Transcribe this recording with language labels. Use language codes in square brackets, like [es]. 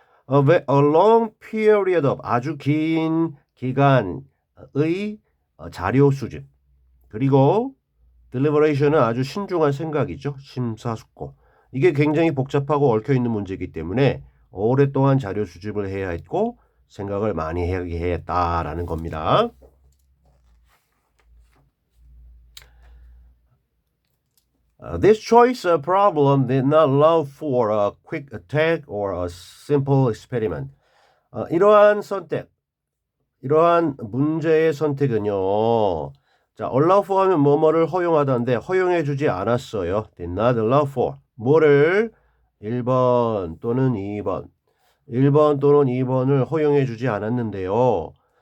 [en] A long period of [ko] 아주 긴 기간의 자료 수집 그리고 deliberation은 아주 신중한 생각이죠. 심사숙고. 이게 굉장히 복잡하고 얽혀있는 문제이기 때문에 오랫동안 자료 수집을 해야 했고 생각을 많이 해야 했다라는 겁니다. [en] This choice problem did not allow for a quick attack or a simple experiment. [ko] 이러한 선택, 이러한 문제의 선택은요. 자, allow for 하면 뭐뭐를 허용하다인데 허용해 주지 않았어요. [en] did not allow for. [ko] 뭐를 1번 또는 2번. 1번 또는 2번을 허용해 주지 않았는데요.